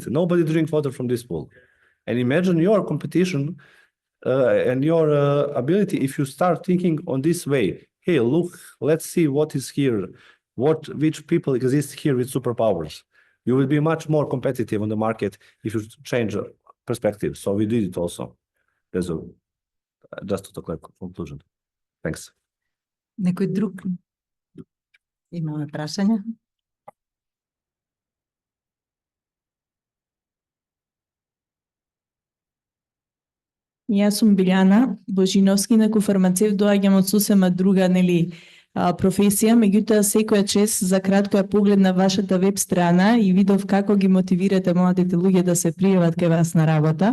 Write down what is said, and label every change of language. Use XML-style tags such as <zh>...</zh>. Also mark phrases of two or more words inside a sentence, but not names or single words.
<en>Nobody drink water from this pool. And imagine your competition and your ability if you start thinking on this way. Hey, look, let's see what is here, which people exist here with superpowers. You will be much more competitive on the market if you change perspective. So we did it also. There's just to talk like conclusion. Thanks.</en> <mk>Некој друг? Имаме прашања? Јас сум Билјана Божиновски, некој фармацевт, доаѓам од сосема друга, професија, меѓутоа секоја чест за кратко ја поглед на вашата веб страна и видов како ги мотивирате младите луѓе да се пријават кај вас на работа.</mk>